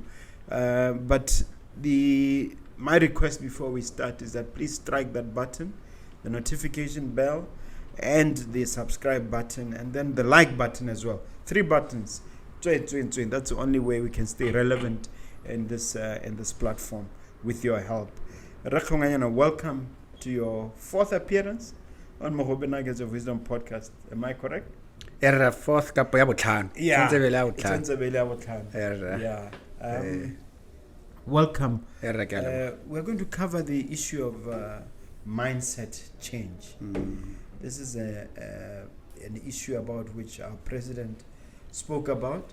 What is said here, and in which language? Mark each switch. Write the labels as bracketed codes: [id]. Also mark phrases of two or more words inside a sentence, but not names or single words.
[en] But my request before we start is that please strike that button, the notification bell, and the subscribe button, and then the like button as well. 3 buttons. That's the only way we can stay relevant in this platform with your help. Kgengwenyane, welcome to your 4th appearance on Mogobe Nuggets of Wisdom podcast. Am I correct? [tn] Fourth kapo ya botlhano. [en] Yeah. Welcome. We're going to cover the issue of mindset change. This is an issue about which our president spoke about.